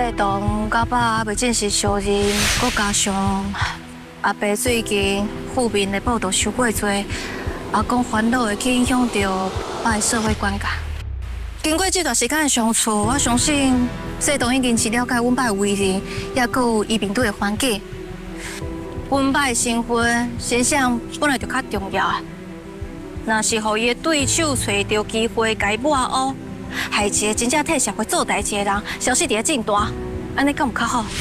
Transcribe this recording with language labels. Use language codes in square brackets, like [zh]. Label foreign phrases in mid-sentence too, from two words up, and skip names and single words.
[nan] 细东甲爸未正式相认，佮加上阿伯最近负面的报道伤过多，阿公烦恼会去影响到爸的社会观感。经过这段时间的相处，我相信细东已经是了解阮爸的为人，也佮有伊面对的环境。阮爸的身份形象本来就较重要，若是互伊的对手找到机会甲伊抹黑，害一个真正替社会做代志的人消失伫政坛，安尼敢有较好？